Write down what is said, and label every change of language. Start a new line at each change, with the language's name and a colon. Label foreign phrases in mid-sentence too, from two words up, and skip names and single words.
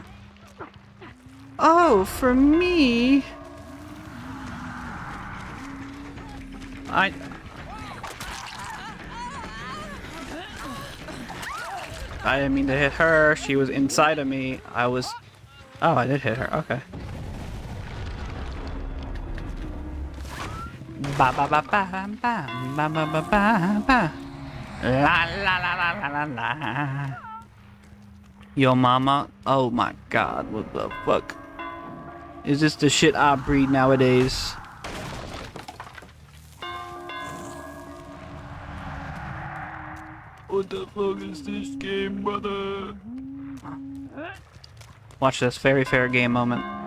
English: Oh, for me? I didn't mean to hit her. She was inside of me. Oh, I did hit her. Okay. Ba ba ba ba ba ba ba ba ba ba. La la la la la la la. Yo mama. Oh my god, what the fuck? Is this the shit I breed nowadays? What the fuck is this game, brother? Watch this very fair game moment.